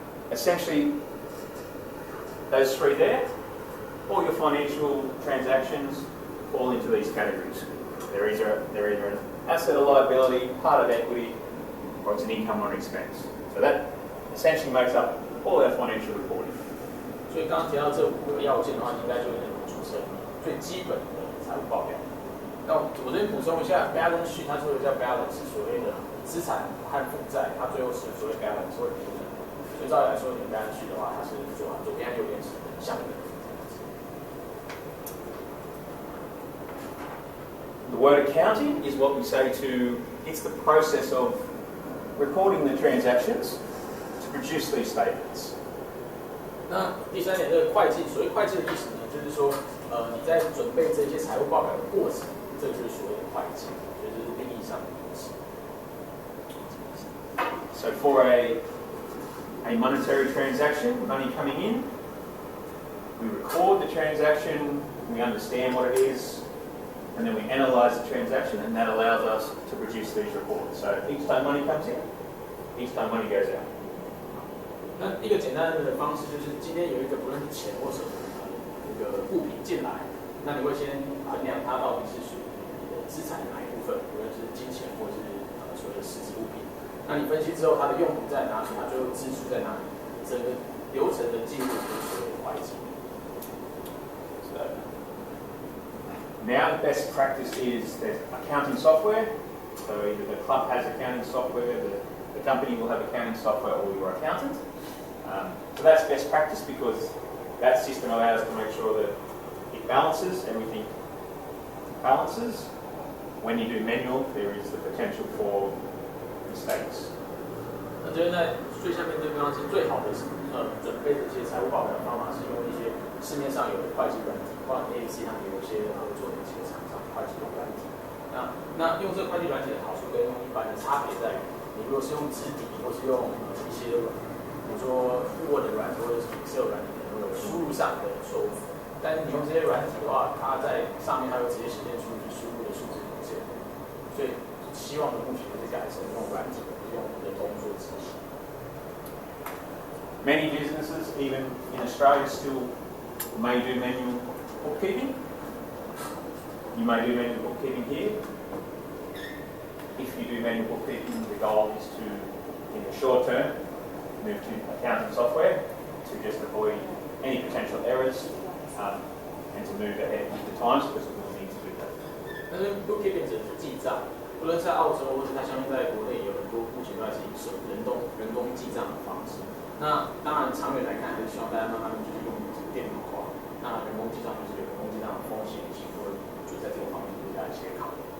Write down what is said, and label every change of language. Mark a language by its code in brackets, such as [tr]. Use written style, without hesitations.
[en] essentially, those three there, all your financial transactions fall into these categories. They're either an asset or liability, part of equity, or it's an income or an expense. So that essentially makes up all our financial reporting. [zh] 所以刚刚提到这5个要件的话，应该就能组成最基本的财务报表。那我这边补充一下 ，balance sheet 它说的叫 balance， 所谓的资产和负债，它最后是所谓 balance 会平衡。所以照理来说，你 balance sheet 的话，它是左边和右边是相等的。 [en] The word accounting is what we say to, it's the process of recording the transactions to produce these statements. [zh] 那第3点，这个会计，所谓会计的意思呢，就是说，你在准备这些财务报表的过程，这就是所谓的会计，所以这是定义上的东西。 [en] So for a monetary transaction, money coming in, we record the transaction, we understand what it is, and then we analyze the transaction, and that allows us to produce these reports. So each time money comes in, each time money goes out. [zh] 那一个简单的方式就是，今天有一个不论是钱或是那个物品进来，那你会先衡量它到底是属于你的资产的哪一部分，无论是金钱或是所谓的实质物品。那你分析之后，它的用途在哪里，它最后支出在哪里，整个流程的记录就是所谓的会计。 [en] So now the best practice is there's accounting software. So either the club has accounting software, the company will have accounting software, or your accountant. So that's best practice because that system allows us to make sure that it balances, everything balances. When you do manual, there is the potential for mistakes. [zh] 那这边在最下面这个地方是最好的准备这些财务报表的方法是用一些市面上有的会计软体，包括 AAC 他们有一些合作的一些厂商会计的软体。那用这个会计软体的好处跟用一般的差别在于，你如果是用纸底或是用一些比如说Word 的软体或者是 Excel 软体，可能会有输入上的错误。但是你用这些软体的话，它在上面它会直接显现出你输入的数字文件。所以希望的目前就是改成用软体，用人工做执行。 [en] Many businesses, even in Australia, still may do manual bookkeeping. You may do manual bookkeeping here. If you do manual bookkeeping, the goal is to, in the short term, move to accounting software to just avoid any potential errors and to move ahead with the times because we will need to do that. [zh] 但是 bookkeeping 只是记账，无论在澳洲或者它相信在国内有很多目前都还是以人工记账的方式。那当然长远来看，还是希望大家慢慢就是用电脑化。那人工记账就是有人工记账的风险性，就在这个方面给大家一些考虑。